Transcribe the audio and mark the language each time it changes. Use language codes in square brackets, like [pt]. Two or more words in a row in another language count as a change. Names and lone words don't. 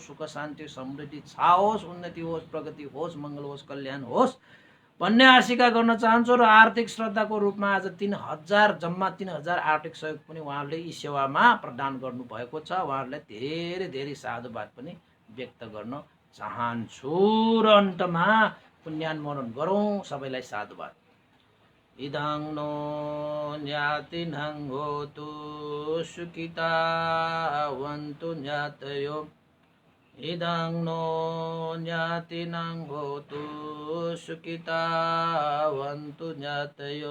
[ne] सुख शान्ति समृद्धि छाओस्, उन्नति होस्, प्रगति होस्, मङ्गल होस्, कल्याण होस् भन्ने आशिका गर्न चाहन्छु। र आर्थिक श्रद्धाको रूपमा आज 3000 जम्मा 3000 आर्थिक सहयोग पनि उहाँहरूले यी सेवामा प्रदान गर्नुभएको छ। उहाँहरूलाई धेरै धेरै साधुवाद पनि व्यक्त गर्न चाहन्छु। र अन्तमा पुण्यानुमोदन गरौँ, सबैलाई साधुवाद। [pi] इदं नो ज्ञातिनं होतु सुखितावन्तु ज्ञातयो। इदं नो ज्ञातिनं होतु सुखितावन्तु ज्ञातयो।